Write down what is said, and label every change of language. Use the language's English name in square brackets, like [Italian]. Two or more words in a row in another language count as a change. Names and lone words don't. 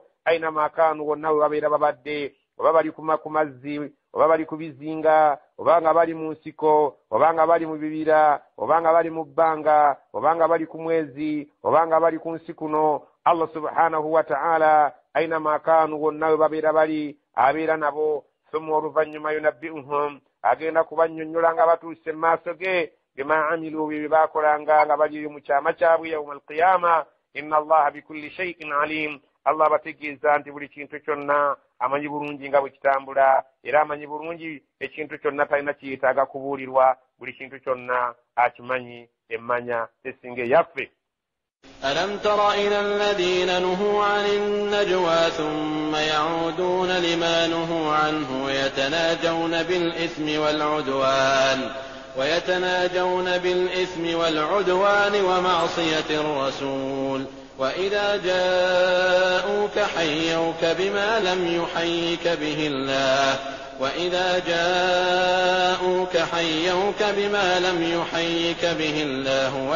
[Arabic] أينما كانوا, [Ganda] wonna we babeera babadde, oba bali ku mazzi, oba bali ku bizinga, oba nga bali mu nsiko, oba nga bali mu bibira, oba nga bali mu bbanga, oba nga bali ku mwezi, oba nga bali ku nsi kuno. [Arabic] الله سبحانه وتعالى أينما كانوا, [Ganda] wonna we babeera bali abeera nabo. Summa oluvannyuma yunabbi'uhum, agenda kubannyonnyola nga batuuse mu maaso ge [Arabic] بما عملوا, [Ganda] bye baakolanga nga bali eyo mu kyama kyabwe [Arabic] يوم القيامة. إن الله بكل شيء عليم, [Ganda] Allah abategeeza nti buli kintu kyonna amanyi bulungi nga bwe kitambula, era amanyi bulungi ekintu kyonna talina kiyetaaga kubuulirwa. Buli kintu kyonna akimanyi, emmanya esinga eyaffe. [Arabic] ألم تر إلى الذين نهوا عن النجوى ثم يعودون لما نهوا عنه ويتناجون بالإثم والعدوان ومعصية الرسول وإذا جاءوك حيوك بما لم يحيك به الله